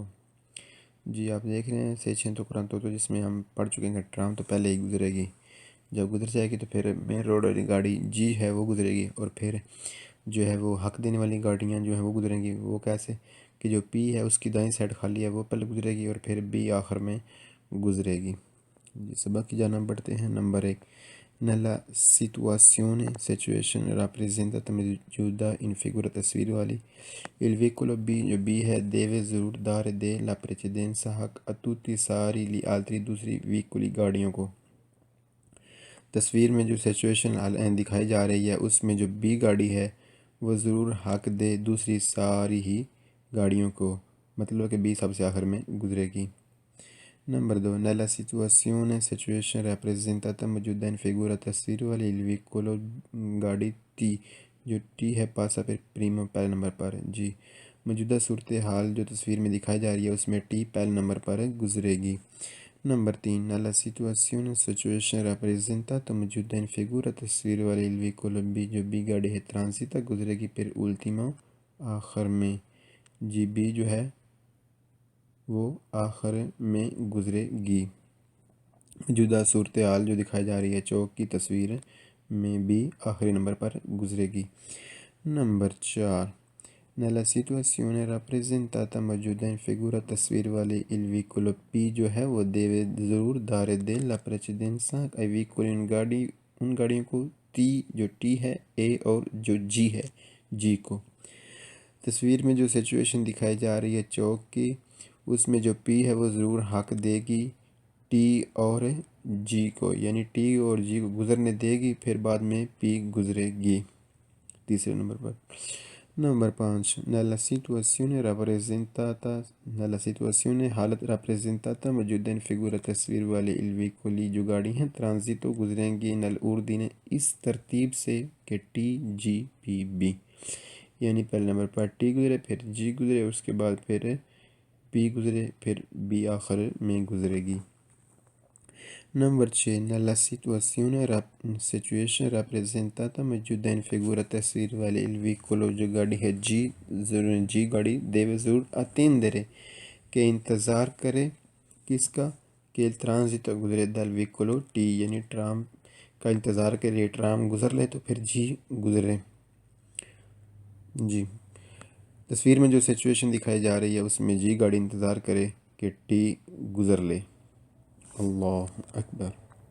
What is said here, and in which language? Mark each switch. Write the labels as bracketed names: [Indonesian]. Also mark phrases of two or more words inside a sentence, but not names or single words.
[Urdu] جی آپ دیکھ رہے ہیں 648 جس میں ہم پڑھ چکے ہیں کہ ٹرام تو پہلے ہی گزرے گی، جب گزر جائے گی تو پھر مین روڈ والی گاڑی جی ہے وہ گزرے گی، اور پھر جو ہے وہ حق دینے والی گاڑیاں جو ہیں وہ گزریں گی۔ وہ کیسے کہ جو پی ہے اس کی دائیں سائڈ خالی ہے وہ پہلے گزرے گی اور پھر بی آخر میں گزرے گی۔ جی سبق کی جانب بڑھتے ہیں۔ نمبر 1، [Italian] nella situazione situation rappresentata [Urdu] موجودہ [Italian] in figura [Urdu] تصویر والی [Italian] il vicolo B، [Urdu] جو بی ہے deve ضرور dare دے [Italian] la precedenza [Urdu] حق [Italian] a tutti [Urdu] ساری لی altri دوسری ویکولی گاڑیوں کو۔ تصویر میں جو سچویشن دکھائی جا رہی ہے اس میں جو بی گاڑی ہے وہ ضرور حق دے دوسری ساری ہی گاڑیوں کو، مطلب کہ بی سب سے آخر میں گزرے گی۔ نمبر 2، [Italian] nella situazione [Urdu] سچویشن rappresentata موجودہ [Italian] in figura [Urdu] تصویر والی [Italian] il vicolo [Urdu] گاڑی ٹی، جو ٹی ہے پاسا پھر پریمو پہلے نمبر پر۔ جی موجودہ صورتحال جو تصویر میں دکھائی جا رہی ہے اس میں ٹی پہلے نمبر پر گزرے گی۔ نمبر 3، [Italian] nella situazione [Urdu] سچویشن rappresentata موجودہ [Italian] in figura [Urdu] تصویر والی [Italian] il vicolo B، [Urdu] جو بی گاڑی ہے ترانزیتا گزرے گی پھر ultimo آخر میں۔ جی بی جو ہے وہ آخر میں گزرے گی۔ موجودہ صورتحال جو دکھائی جا رہی ہے چوک کی تصویر میں بھی آخری نمبر پر گزرے گی۔ نمبر 4، [Italian] nella situazione rappresentata [Urdu] موجودہ [Italian] in figura [Urdu] تصویر والی [Italian] il vicolo P، [Urdu] جو ہے وہ deve ضرور dare دے [Italian] la precedenza ai vicoli [Urdu] ان گاڑیوں کو تی جو ٹی ہے اے اور جو جی ہے جی کو۔ تصویر میں جو سچویشن دکھائی جا رہی ہے چوک کی اس میں جو پی ہے وہ ضرور حق دے گی ٹی اور جی کو، یعنی ٹی اور جی کو گزرنے دے گی پھر بعد میں پی گزرے گی تیسرے نمبر پر۔ نمبر 5، [Italian] nella situazione [Urdu] حالت rappresentata موجودہ [Italian] in figura [Urdu] تصویر والے [Italian] il vicoli [Urdu] جو گاڑی ہیں ترانزیتو گزریں گی nell'ordine اس ترتیب سے کہ ٹی جی پی بی، یعنی پہلے نمبر پر ٹی گزرے پھر جی گزرے اس کے بعد پھر پی گزرے پھر بی آخر میں گزرے گی۔ نمبر 6، nella سچویشن rappresentata موجودہ [Italian] in figura [Urdu] تصویر والے [Italian] il vicolo [Urdu] جو گاڑی ہے جی گاڑی deve ضرور attendere کہ انتظار کرے کس کا کہ [Italian] il transito [Urdu] گزرے [Italian] dal vicolo T، [Urdu] یعنی ٹرام کا انتظار کرے ٹرام گزر لے تو پھر جی گزرے۔ جی تصویر میں جو سچویشن دکھائی جا رہی ہے اس میں جی گاڑی انتظار کرے کہ ٹی گزر لے۔ [Arabic] اللہ اکبر۔